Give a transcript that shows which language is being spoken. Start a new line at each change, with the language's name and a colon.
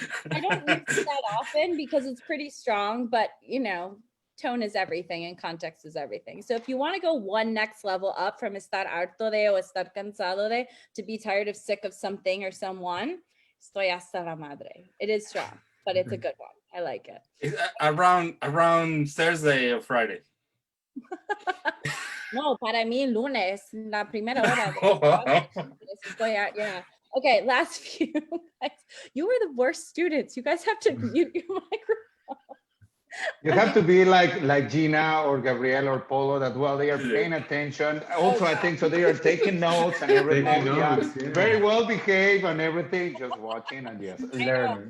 English: I don't use it that often because it's pretty strong, but you know, tone is everything and context is everything. So if you want to go one next level up from
Spanish: estar harto de o estar cansado de,
English: to be tired of, sick of something or someone,
Spanish: estoy hasta la madre.
English: It is strong, but it's a good one. I like it. It's around Thursday or Friday.
Spanish: No, para mí lunes, la primera hora.
English: Yeah. Okay, last few. Guys, you were the worst students. You guys have to mute your microphone. You have to be like Gina or Gabriel or Polo that well they are paying attention. Also, I think so they are taking notes and everything. Taking notes, Yeah. yeah. Very well behaved and everything, just watching and yes, learning.